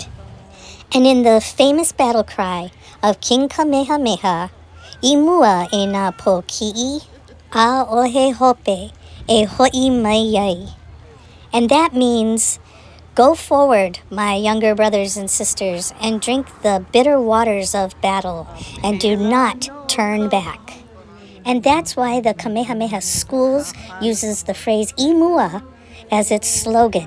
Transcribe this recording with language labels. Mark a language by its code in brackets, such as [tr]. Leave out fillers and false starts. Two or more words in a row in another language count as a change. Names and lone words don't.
[en] And in the famous battle cry of King Kamehameha, [haw] I mua e nā po ki'i, a ohe hope e ho'i mai iai. [en] And that means, go forward, my younger brothers and sisters, and drink the bitter waters of battle, and do not turn back. And that's why the Kamehameha schools uses the phrase [haw] I mua [en] as its slogan.